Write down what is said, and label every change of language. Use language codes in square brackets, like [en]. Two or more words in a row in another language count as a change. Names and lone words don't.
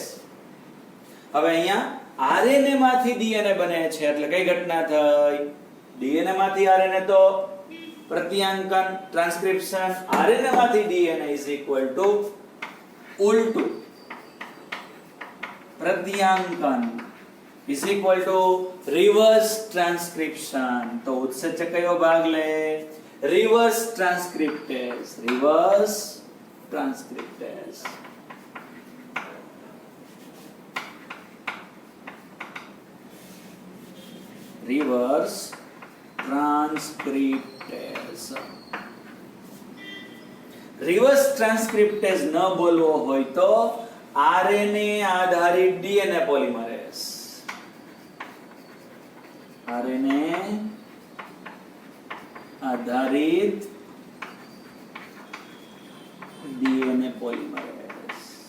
[gu] હવે અહીંયા આરએનએ માંથી ડીએનએ બને છે એટલે કઈ ઘટના થઈ? ડીએનએ માંથી આરએનએ તો પ્રત્યાંકન, ટ્રાન્સક્રિપ્શન. આરએનએ માંથી ડીએનએ [en] is equal to [gu] ઉલટું પ્રત્યાંકન [en] is equal to reverse transcription. [gu] તો ઉત્સેચક કયો ભાગ લે? [en] reverse transcriptase. reverse transcriptase. reverse transcriptase. reverse transcriptase [gu] ન બોલવો હોય તો આરએનએ આધારિત [en] DNA polymerase. [gu] આરએનએ આધારિત [en] DNA polymerase.